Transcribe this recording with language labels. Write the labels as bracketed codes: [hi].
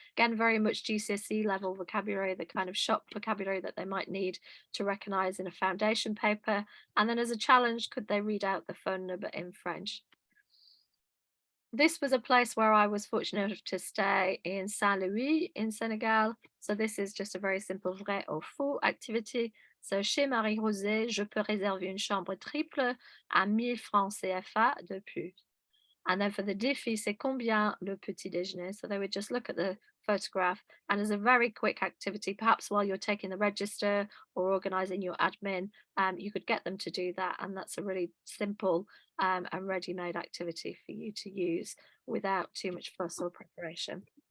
[en] Again, very much GCSE level vocabulary, the kind of shop vocabulary that they might need to recognize in a foundation paper. And then as a challenge, could they read out the phone number in French? This was a place where I was fortunate enough to stay in Saint Louis in Senegal. So this is just a very simple [fr] vrai ou faux [en] activity. [fr] So chez Marie-Rosée, je peux réserver une chambre triple à 1000 francs CFA de plus. [en] And then for the [fr] défi, c'est combien le petit déjeuner? [en] So they would just look at the photograph, and as a very quick activity, perhaps while you're taking the register or organizing your admin, you could get them to do that. And that's a really simple and ready-made activity for you to use without too much fuss or preparation.